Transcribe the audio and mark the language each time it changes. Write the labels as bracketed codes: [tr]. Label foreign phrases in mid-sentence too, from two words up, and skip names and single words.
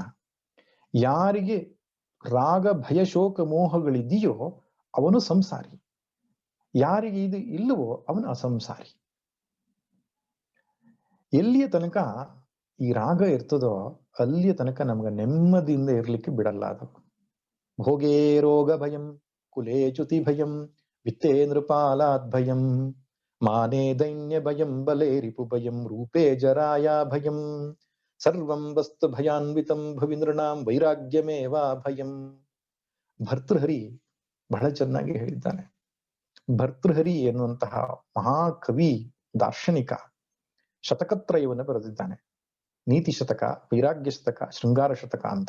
[kn] ಯಾರಿಗೆ ರಾಗ, ಭಯ, ಶೋಕ, ಮೋಹಗಳಿದೆಯೋ ಅವನು ಸಂಸಾರಿ. ಯಾರಿಗೆ ಇದು ಇಲ್ಲವೋ ಅವನು ಅಸಂಸಾರಿ. ಎಲ್ಲಿಯ ತನಕ ಈ ರಾಗ ಇರ್ತದೋ ಅಲ್ಲಿಯ ತನಕ ನಮ್ಗೆ ನೆಮ್ಮದಿಯಿಂದ ಇರ್ಲಿಕ್ಕೆ ಬಿಡಲ್ಲ ಅದು. [sa] ಭೋಗೇ ರೋಗ ಭಯಂ, ಕುಲೇ ಚ್ಯುತಿ ಭಯಂ, ವಿತ್ತೇ ನೃಪಾಲಾದ್ ಭಯಂ, ಮಾನೇ ದೈನ್ಯ ಭಯಂ, ಬಲೇ ರಿಪು ಭಯಂ, ರೂಪೇ ಜರಾಯ ಭಯಂ, ಸರ್ವಂ ವಸ್ತು ಭಯಾನ್ವಿತಂ, ಭುವಿ ನೃಣಾಂ ವೈರಾಗ್ಯಮೇವಾ ಭಯಂ. [kn] ಭರ್ತೃಹರಿ ಬಹಳ ಚೆನ್ನಾಗಿ ಹೇಳಿದ್ದಾನೆ. ಭರ್ತೃಹರಿ ಎನ್ನುವಂತಹ ಮಹಾಕವಿ, ದಾರ್ಶನಿಕ ಶತಕತ್ರಯವನ್ನು ಬರೆದಿದ್ದಾನೆ. ನೀತಿ ಶತಕ, ವೈರಾಗ್ಯ ಶತಕ, ಶೃಂಗಾರ ಶತಕ ಅಂತ.